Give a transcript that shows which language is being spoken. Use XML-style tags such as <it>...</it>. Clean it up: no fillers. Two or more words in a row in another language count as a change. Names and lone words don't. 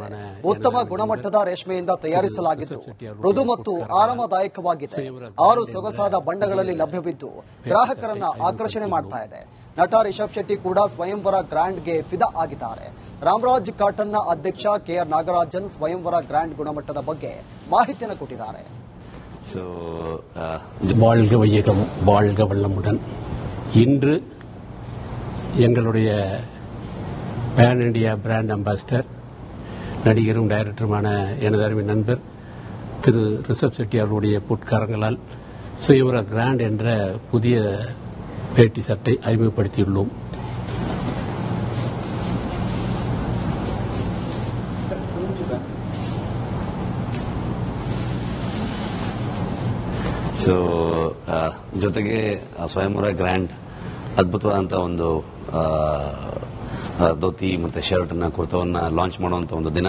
<kn>ಉತ್ತಮ ಗುಣಮಟ್ಟದ ರೇಷ್ಮೆಯಿಂದ ತಯಾರಿಸಲಾಗಿದ್ದು ಮೃದು ಮತ್ತು ಆರಾಮದಾಯಕವಾಗಿದೆ. 6 ಸೊಗಸಾದ ಬಣ್ಣಗಳಲ್ಲಿ ಲಭ್ಯವಿದ್ದು ಗ್ರಾಹಕರನ್ನ ಆಕರ್ಷಣೆ ಮಾಡ್ತಾ ಇದೆ. ನಟ ರಿಷಬ್ ಶೆಟ್ಟಿ ಕೂಡ ಸ್ವಯಂವರ ಗ್ರ್ಯಾಂಡ್ಗೆ ಫಿದಾ ಆಗಿದ್ದಾರೆ. ರಾಮರಾಜ್ ಕಾಟನ್ನ ಅಧ್ಯಕ್ಷ ಕೆಆರ್ ನಾಗರಾಜನ್ ಸ್ವಯಂವರ ಗ್ರ್ಯಾಂಡ್ ಗುಣಮಟ್ಟದ ಬಗ್ಗೆ ಮಾಹಿತಿಯನ್ನು ಕೊಟ್ಟಿದ್ದಾರೆ.</kn> <ta>வாழ்க வையகம் வாழ்க வளமுடன். இன்று எங்களுடைய</ta> <en>pan India brand ambassador</en> <ta>நடிகரும் டைரக்டருமான எனது அருமை நண்பர் திரு ரிஷப் செட்டி அவர்களுடைய பொற்காரங்களால் சுயவர கிராண்ட் என்ற புதிய வேட்டி சட்டை அறிமுகப்படுத்தியுள்ளோம்.</ta> <kn>ಜೊತೆಗೆ ಸ್ವಯಂವರ ಗ್ರ್ಯಾಂಡ್ ಅದ್ಭುತವಾದಂತಹ ಒಂದು ಧೋತಿ ಮತ್ತೆ ಶರ್ಟ್ ಅನ್ನ ಕುರ್ತವನ್ನ ಲಾಂಚ್ ಮಾಡುವಂತ ಒಂದು ದಿನ.</kn>